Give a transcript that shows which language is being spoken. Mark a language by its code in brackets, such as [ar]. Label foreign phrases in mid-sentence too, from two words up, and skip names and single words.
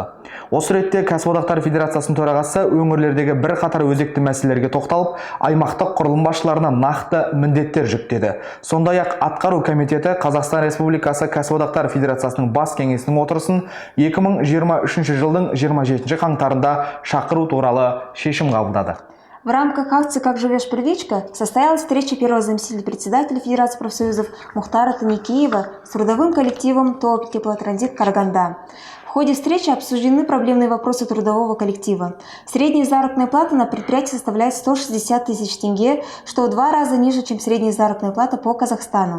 [kk] Осы ретте Кәсіподақтар Федерациясының төрағасы өңірлердегі бірқатар өзекті мәселелерге тоқталып, аймақтық құрылым басшыларына нақты міндеттер жүктеді. Сондай-ақ атқару комитеті Қазақстан Республикасы Кәсіподақтар Федерациясының бас кеңесінің отырысын 2023 жылдың 27 қаңтарында шақыру туралы шешім қабылдады. [ru] В рамках акции «Как живешь, привычка» состоялась встреча первого заместителя председателя Федерации профсоюзов Мухтара Таникеева с трудовым коллективом ТО «Теплотранзит Караганда». В ходе встречи обсуждены проблемные вопросы трудового коллектива. Средняя заработная плата на предприятии составляет 160 тысяч тенге, что в 2 раза ниже, чем средняя заработная плата по Казахстану.